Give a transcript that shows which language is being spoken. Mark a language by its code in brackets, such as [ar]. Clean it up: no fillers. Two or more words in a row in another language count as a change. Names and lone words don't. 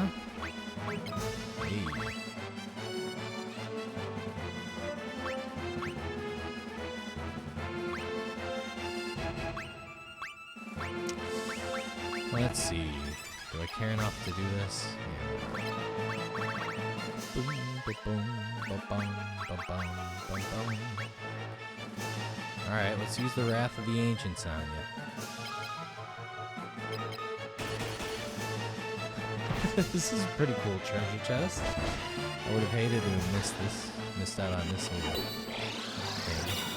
[en] Hey. Let's see. Do I care enough to do this? Yeah. Boom, ba-boom, ba-bum, ba-bum, ba-bum. Alright, let's use the Wrath of the Ancients on you. This is a pretty cool treasure chest. I would have hated to have missed out on this little thing.